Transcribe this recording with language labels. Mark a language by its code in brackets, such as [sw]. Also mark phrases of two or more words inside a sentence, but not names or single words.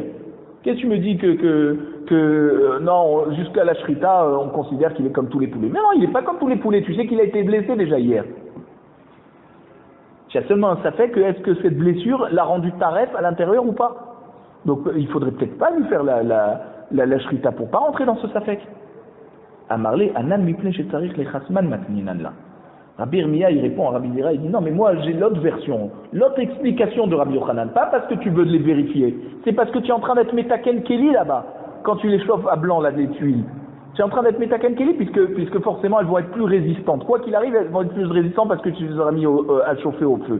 [fr] Qu'est-ce que tu me dis que non, jusqu'à la shrita, on considère qu'il est comme tous les poulets. Mais non, il n'est pas comme tous les poulets. Tu sais qu'il a été blessé déjà hier. Tu as seulement un safek que est-ce que cette blessure l'a rendu taref à l'intérieur ou pas. Donc il faudrait peut-être pas lui faire la shrita pour pas rentrer dans ce safek. [arc] אמר ליה, אנן מפני שצריך לחסמן מתנינן לה. [fr] Rabbi Irmia, il répond à Rabbi Zira, il dit non mais moi j'ai l'autre version, l'autre explication de Rabbi Yochanan, pas parce que tu veux les vérifier, c'est parce que tu es en train d'être [he] מתקן כלי [fr] là-bas, quand tu les chauffes à blanc là, les tuiles. Tu es en train d'être [he] מתקן כלי [fr] puisque forcément elles vont être plus résistantes. Quoi qu'il arrive, elles vont être plus résistantes parce que tu les auras mis à chauffer au feu.